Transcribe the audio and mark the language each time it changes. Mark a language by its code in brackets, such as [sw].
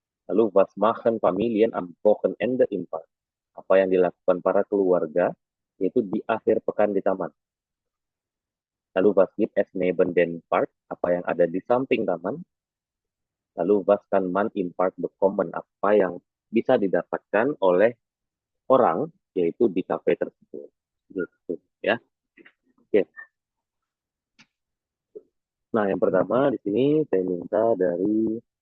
[id] Lalu [de] was machen Familien am Wochenende im Park? [id] Apa yang dilakukan para keluarga yaitu di akhir pekan di taman. Lalu [de] was gibt es neben den Park? [id] Apa yang ada di samping taman. Lalu [de] was kann man im Park bekommen? [id] Apa yang bisa didapatkan oleh orang yaitu di kafe tersebut. Gitu, ya. Oke. Nah, yang pertama di sini saya minta dari